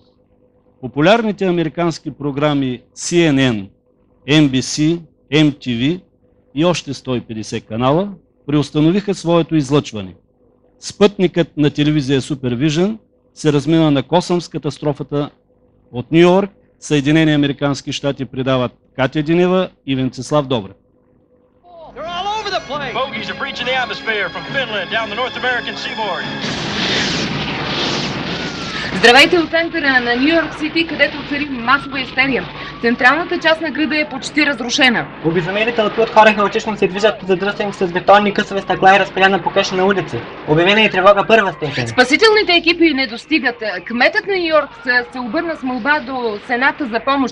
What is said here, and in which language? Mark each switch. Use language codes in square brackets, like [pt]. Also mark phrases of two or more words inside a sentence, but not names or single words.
[bg] Популярните американски програми CNN, NBC, MTV и още 150 канала преустановиха своето излъчване. Спътникът на телевизия Супервижън се размина на косъм с катастрофата. От Ню Йорк, Съединени американски щати предават Катя Динева и Венцислав Добрев. [en] Bogies are breaching the atmosphere from Finland down the North American seaboard. [bg] Здравейте от центъра на Ню Йорк Сити, където цари масова истерия. Централната част на града е почти разрушена. Обезумели тълпи от хора хаотично се движат по задръстени с бетонни късове стъкла и разпиляна покъшена улица. Обявена е тревога първа степен. Спасителните екипи не достигат. Кметът на Ню Йорк се обърна с молба до Сената за помощ.